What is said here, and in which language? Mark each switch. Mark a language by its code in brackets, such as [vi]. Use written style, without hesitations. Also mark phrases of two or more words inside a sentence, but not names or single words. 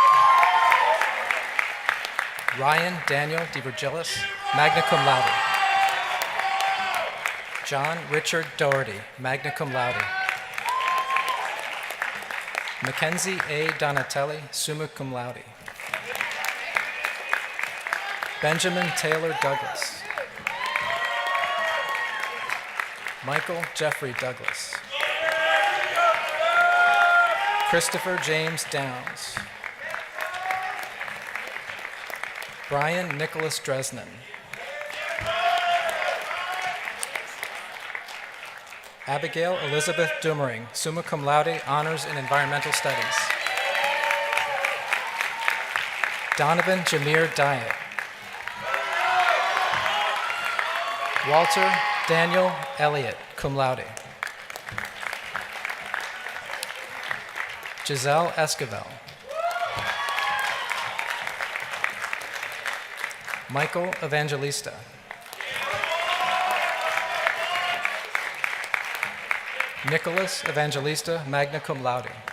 [en] Ryan Daniel DiVirgilis, [la] magna cum laude. [en] John Richard Doherty, [la] magna cum laude. [en] Mackenzie A. Donatelli, [la] summa cum laude. [en] Benjamin Taylor Douglas. Michael Jeffrey Douglas. Christopher James Downs. Brian Nicholas Dresnan. Abigail Elizabeth Dumering, [la] summa cum laude, [en] honors in environmental studies. Donovan Jameer Diet. Walter Daniel Elliott, [la] cum laude. [en] Giselle Esquivel. Michael Evangelista. Nicholas Evangelista, [la] magna cum laude.